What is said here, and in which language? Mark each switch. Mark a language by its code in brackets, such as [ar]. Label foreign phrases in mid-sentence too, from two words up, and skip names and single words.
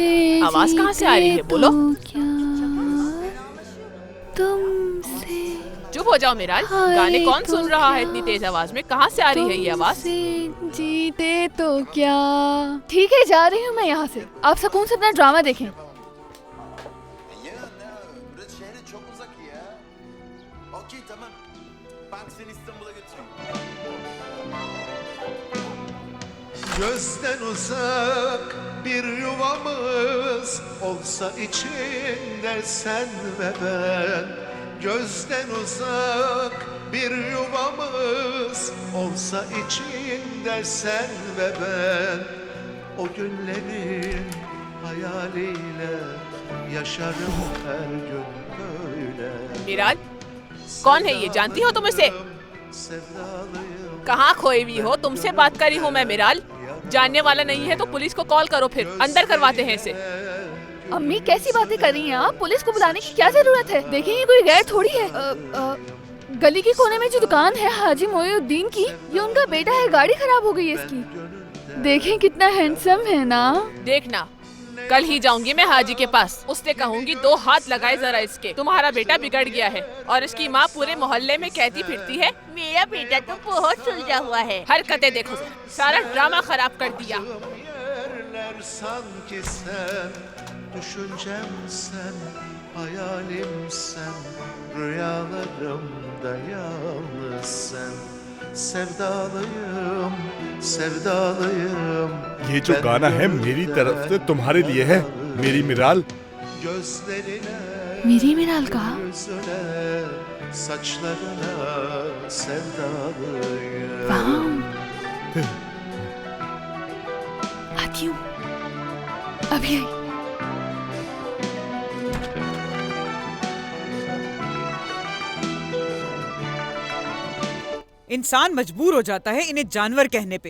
[ur] آواز کہاں سے آ رہی ہے؟ بولو. کیا، تم سے چپ ہو جاؤ میرال، گانے کون سن رہا ہے اتنی تیز آواز میں? کہاں سے آ رہی ہے یہ آواز? جیتے تو کیا. ٹھیک ہے، جا رہی ہوں میں یہاں سے۔ آپ سکون سے اپنا ڈرامہ دیکھیں. [tr] Gözden uzak bir yuvamız olsa içinde sen ve ben. Gözden uzak bir yuvamız olsa içinde sen ve ben. O günlerin hayaliyle yaşarım her gün böyle. [ur] میرال، کون ہے یہ؟ جانتی ہو تم اسے? [tr] Sevdalıyım. [ur] کہاں کھوئی ہوئی ہو? تم سے بات کر رہی ہوں میں میرال۔ جاننے والا نہیں ہے تو پولیس کو کال کرو، پھر اندر کرواتے ہیں اسے. امی کیسی باتیں کر رہی ہیں آپ؟ پولیس کو بلانے کی کیا ضرورت ہے? دیکھیے یہ کوئی غیر تھوڑی ہے۔ گلی کے کونے میں جو دکان ہے حاجی معین الدین کی، یہ ان کا بیٹا ہے. گاڑی خراب ہو گئی ہے اس کی. دیکھیں کتنا ہینڈسم ہے نا. دیکھنا، کل ہی جاؤں گی میں حاجی کے پاس۔ اس سے کہوں گی 2 ہاتھ لگائے ذرا اس کے. تمہارا بیٹا بگڑ گیا ہے اور اس کی ماں پورے محلے میں کہتی پھرتی ہے میرا بیٹا تو بہت سلجھا ہوا ہے. حرکتیں دیکھو، سارا ڈرامہ خراب کر دیا. [tr] Yerler sanki sen, düşüncem sen, hayalim sen, rüyalarımda yalnız sen. Sevdalıyım, sevdalıyım. [ur] یہ جو گانا ہے میری طرف سے تمہارے لیے ہے، میری میرال. [tr] Gözlerine, [ur] میری میرال کہا. [tr] yüzüne, saçlarına sevdalıyım. [ur] واہ۔ آتی ہوں، ابھی آئی. انسان مجبور ہو جاتا ہے انہیں جانور کہنے پہ.